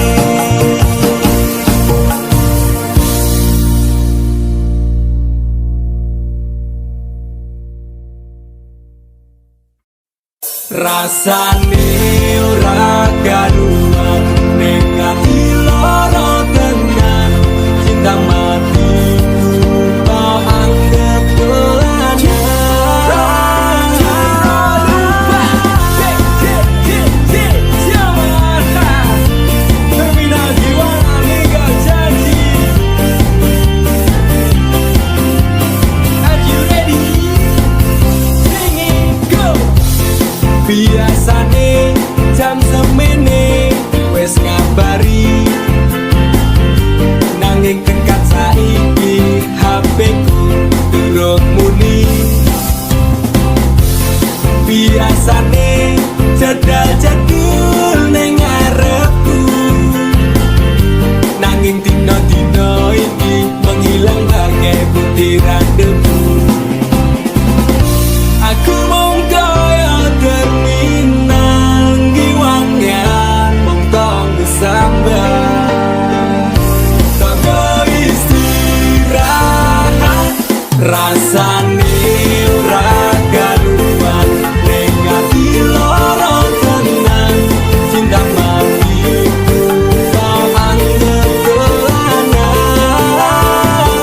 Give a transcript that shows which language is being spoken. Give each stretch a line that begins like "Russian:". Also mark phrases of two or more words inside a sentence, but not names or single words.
Javanese: Rasane ora karuan ning ati lara tenan,
Indonesian: cinta matiku kau anggap dolanan. Jangan lupa jangan terminal jiwa ninggal janji.
English: Are you ready? Sing it, go.
Javanese: Biasane jam semene wes ngabari, nanging tekan saiki HP ku durung muni. Biasane jadal jadul ning ngarepku, nanging dino-dino iki
Indonesian: menghilang bagai butiran debu.
Javanese: Aku mung kaya terminal giwangan, mung tonggo sambat, tonggo istirahat. Rasane ora karuan ning ati lara tenan,
Indonesian: cinta matiku kau anggap
Javanese: dolanan.